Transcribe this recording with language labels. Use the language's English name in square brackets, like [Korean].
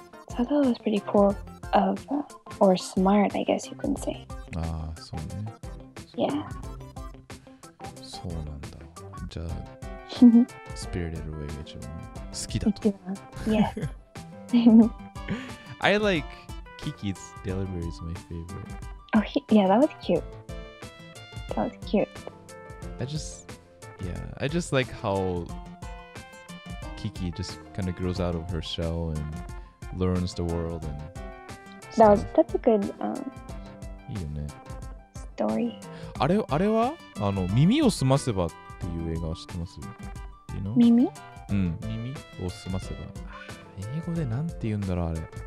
[English] So I thought it was pretty cool or smart, I guess you can say. [Japanese] ああ、そうね。 [English] Yeah. [Japanese] そうなんだ。じゃあ、Spirited Away が一番好きだと。 [English] Yeah. I like Kiki's delivery is my favorite. Oh, yeah, that was cute. That was cute. I just like how Kiki just kind of grows out of her shell and learns the world and that's a good [Japanese] いいよね。 [English] story. [Japanese] あれは耳をすませばっていう映画を知ってます？ [English] You know? [Japanese] 耳？耳をすませば。英語でなんて言うんだろうあれ。